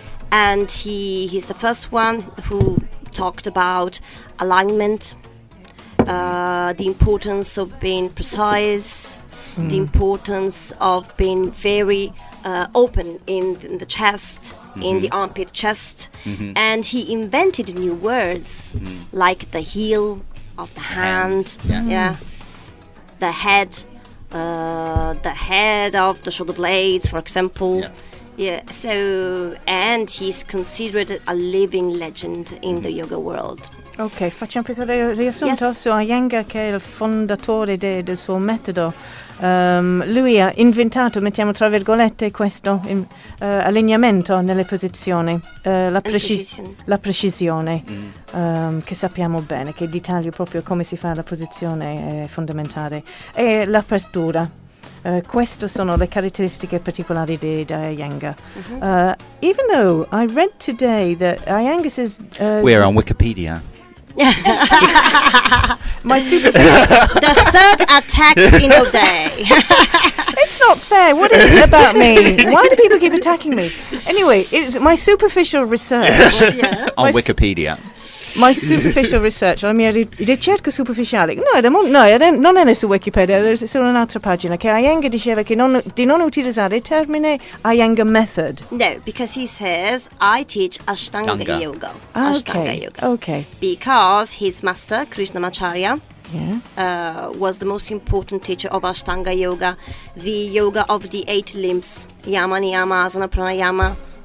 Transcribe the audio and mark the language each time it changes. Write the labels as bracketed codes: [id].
[en] And he's the first one who talked about alignment, the importance of being precise, the importance of being very open in the chest, in the armpit chest, and he invented new words like the heel of the hand, the head of the shoulder blades, for example. Yeah, so, and he's considered a living legend in the yoga world. [it] Ok, facciamo un piccolo riassunto [en] Yes. [it] su Iyengar, che è il fondatore del suo metodo. Lui ha inventato, mettiamo tra virgolette, questo allineamento nelle posizioni, la precisione, che sappiamo bene, che d'Italia proprio come si fa la posizione è fondamentale, e l'apertura. Queste sono le caratteristiche particolari di Iyengar. [en] Even though I read today that Iyengar says... We're on Wikipedia. My super... The third attack in a day. It's not fair. What is it about me? Why do people keep attacking me? Anyway, my superficial research. On My s- Wikipedia. My superficial research, [it] la mia ricerca superficiale. Non è su Wikipedia, è su un'altra pagina, che Iyengar diceva che di non utilizzare il termine Iyengar method. [en] No, because he says, I teach Ashtanga Tanga. yoga. Ah, Ashtanga okay. yoga. Okay. Because his master, Krishnamacharya, Yeah. was the most important teacher of Ashtanga yoga, the yoga of the 8 limbs, Yama, Niyama, Asana, Pranayama,